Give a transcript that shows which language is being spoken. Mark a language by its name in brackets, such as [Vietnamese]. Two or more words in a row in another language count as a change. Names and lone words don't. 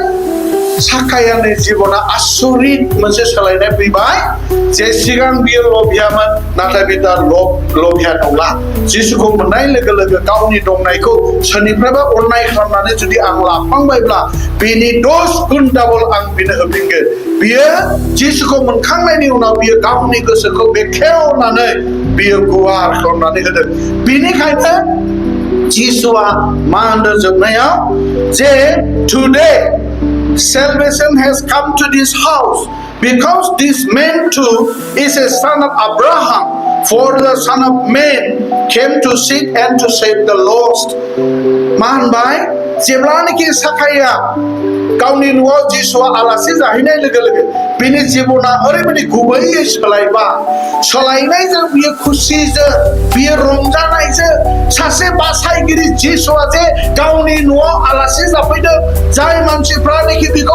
[Bodo] साखायानि जिबना आसरित मोनसे सोलायनाय फैबाय जे सिगां बियो लबियामोन नाथाय बे दा लबिया नंला जिसुखौ मोननाय लोगो लोगो गावनि दंनायखौ सोरनिफ्रायबा अननाय खालामनानै जुदि आं लाफ्लांबायब्ला बिनि 10 गुन डाबल आं बिनो होफिनगोन बियो जिसुखौ मोनखांनायनि उनाव बियो गावनि गोसोखौ बेखेवनानै बियो गुवार खालामनानै होदों बेनिखायनो जिसुआ मा होनदों जोबनायाव जे [English] today salvation has come to this house because this man too is a son of Abraham for the son of man came to seek and to save the lost [Bodo] मा होनबाय जेब्लानोखि साखाया गावनि न'आव जिसुआ आलासि जाहैनाय लोगो लोगो बिनि जिबना ओरैबायदि गुबैयै सोलायनायजों बियो खुसिजों बियो रंजानायजों सासे बासायगिरि जिसुआ जे गावनि न'आव आलासि जाफैदों जाय मानसिफ्रानोखि बिखौ